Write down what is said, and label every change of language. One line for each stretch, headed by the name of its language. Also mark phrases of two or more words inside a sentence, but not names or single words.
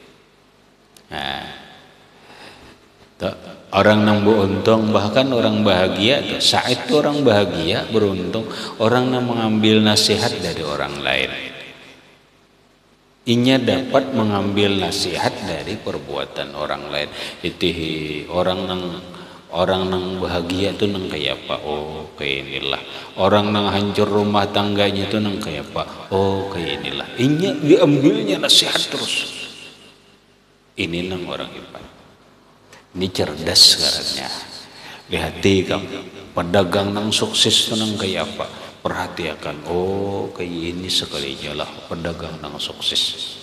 Indonesian: Orang yang beruntung, bahkan orang bahagia, saat itu orang bahagia, beruntung, orang yang mengambil nasihat dari orang lain. Inya dapat mengambil nasihat dari perbuatan orang lain. Itu orang yang bahagia itu nang kayak apa? Oh kayak inilah. Orang yang hancur rumah tangganya itu nang kayak apa? Oh kayak inilah. Inya diambilnya nasihat terus. Ini nang orang hebat. Ini cerdas sekarangnya. Lihati kamu, pedagang nang sukses nang kayak apa? Perhatikan, oh kayak ini sekalinya lah pedagang nang sukses.